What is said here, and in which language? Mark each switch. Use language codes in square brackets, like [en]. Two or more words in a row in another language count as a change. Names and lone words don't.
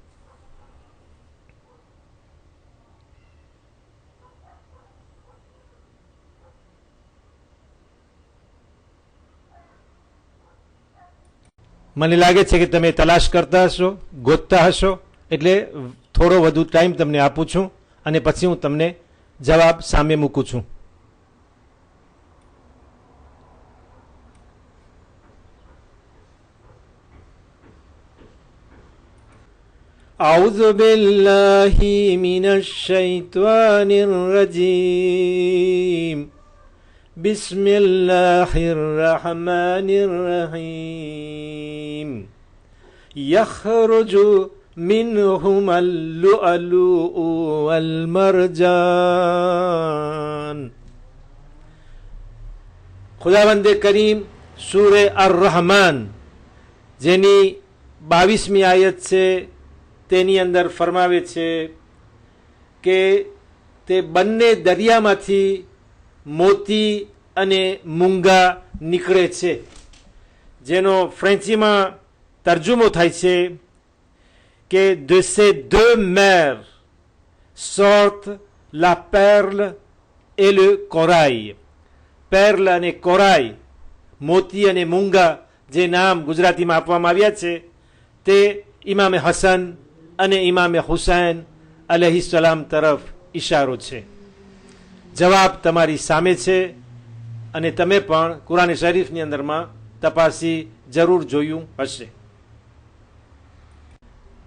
[gu] મને લાગે છે કે તમે તલાશ કરતા હશો, ગોતતા હશો, એટલે થોડો વધુ ટાઈમ તમને આપું છું અને પછી હું તમને જવાબ સામે મૂકું છું. [ar] أعوذ بالله من الشيطان الرجيم بسم الله الرحمن الرحيم يخرج منهما اللؤلؤ والمرجان. [gu] ખુદાવંદ કરીમ સૂરે અર-રહમાન જેની 22મી આયત છે તેની અંદર ફરમાવે છે કે તે બંને દરિયામાંથી મોતી અને મૂંગા નીકળે છે, જેનો ફ્રેન્ચીમાં તર્જુમો થાય છે કે [fr] de ces deux mers sortent la perle et le corail. [gu] perle અને કોરાઈ, મોતી અને મૂંગા જે નામ ગુજરાતીમાં આપવામાં આવ્યા છે તે ઇમામે હસન અને ઇમામે હુસૈન અલૈહિસ્સલામ તરફ ઇશારો છે. જવાબ તમારી સામે છે અને તમે પણ કુરાન શરીફની અંદરમાં તપાસી જરૂર જોયું હશે.